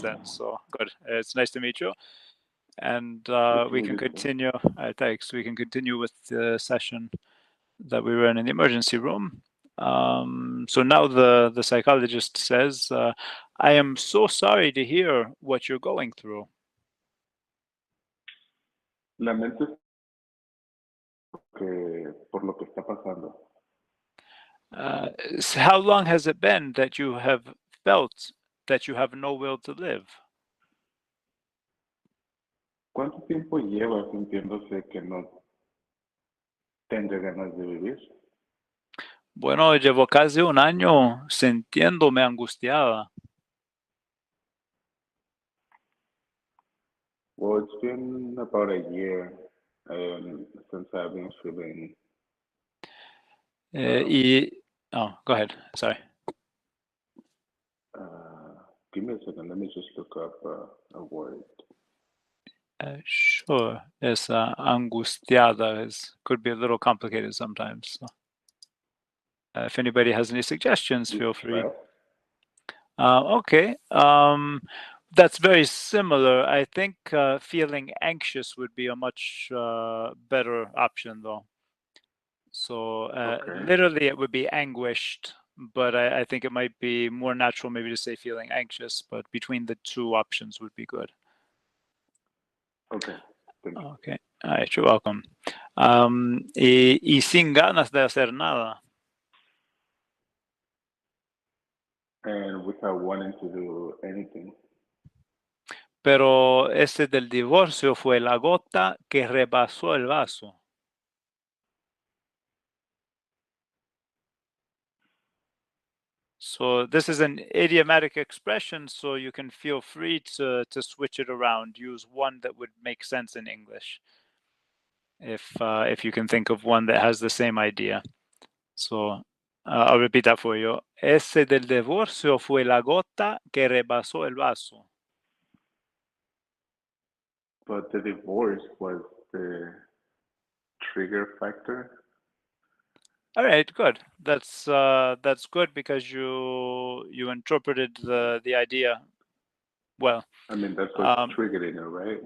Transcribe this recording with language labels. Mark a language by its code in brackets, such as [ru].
[en] Then. So good. It's nice to meet you. And we can continue. Thanks. We can continue with the session that we ran in the emergency room. So now the psychologist says, I am so sorry to hear what you're going through. [es] Lamento por lo que está pasando. [en] How long has it been that you have felt that you have no will to live? [es] ¿Cuánto tiempo lleva sintiéndose que no tenga ganas de vivir? Bueno, llevo casi un año sintiéndome angustiada. [en] Well, it's been about a year since I've been feeling. Go ahead. Sorry. Give me a second. Let me just look up a word. Sure. Yes, angustiada could be a little complicated sometimes. So, if anybody has any suggestions, feel free. Okay. That's very similar. I think feeling anxious would be a much better option, though. So Okay. literally it would be anguished, but I think it might be more natural maybe to say feeling anxious, but between the two options would be good. Okay. Thank you. Okay. All right, you're welcome. [es] Y sin ganas de hacer nada. [en] And without wanting to do anything. [es] Pero ese del divorcio fue la gota que rebasó el vaso. [en] So this is an idiomatic expression, so you can feel free to switch it around. Use one that would make sense in English. If you can think of one that has the same idea. So I'll repeat that for you. [es] Ese del divorcio fue la gota que rebasó el vaso. [en] But the divorce was the trigger factor. All right, good. That's good because you interpreted the idea well. I mean, that's what's triggering it, right?